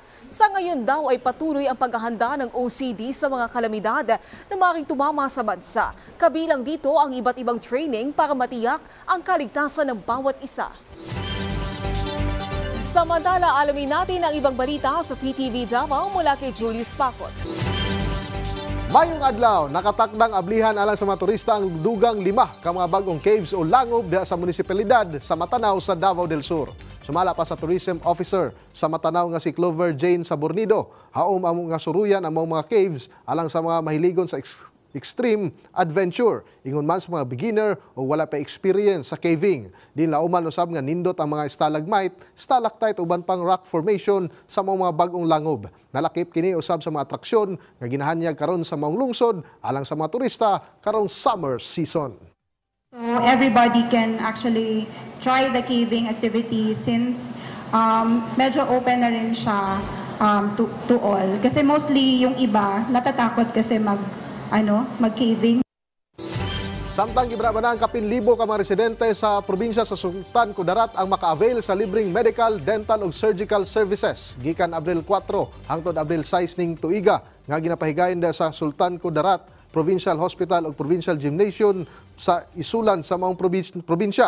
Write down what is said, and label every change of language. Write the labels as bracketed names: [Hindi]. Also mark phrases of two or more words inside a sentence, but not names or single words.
[Filipino] Sa ngayon daw ay patuloy ang paghahanda ng OCD sa mga kalamidad na maaaring tumama sa bansa. Kabilang dito ang iba't ibang training para matiyak ang kaligtasan ng bawat isa. Samantala, alamin natin ang ibang balita sa PTV Davao mula kay Julius Pacot. [Cebuano] Mayong adlaw, nakatakdang ablihan alang sa mga turista ang dugang 5 ka mga bagong caves o langob diha sa munisipalidad sa Matanao sa Davao del Sur. Sumala pa sa tourism officer sa Matanao nga si Clover Jane Sabornido, haom ang mga suruyan ang mga caves alang sa mga mahiligon sa [English] extreme adventure. [Cebuano] Ingon man sa mga beginner o wala pa experience sa caving. Di lauman usab nga nindot ang mga stalagmite, stalactite uban pang [English] rock formation [Cebuano] sa mga bagong langob. Nalakip kini usab sa mga atraksyon nga ginahanyag karon sa maong lungsod alang sa mga turista karong [English] summer season. So everybody can actually try the caving activity since [Filipino] medyo open na rin siya [English] to all. [Filipino] Kasi mostly yung iba natatakot kasi mag-caving. [Cebuano] Samtang gibraba na ang kapin libo ka mga residente sa probinsya sa Sultan Kudarat ang maka-avail sa libreng medical, dental ug [English] surgical services [Cebuano] gikan Abril 4 hangtod Abril 6 ning tuiga nga ginapahigayon da sa Sultan Kudarat Provincial Hospital ug Provincial Gymnasium sa isulan sa maong probinsya.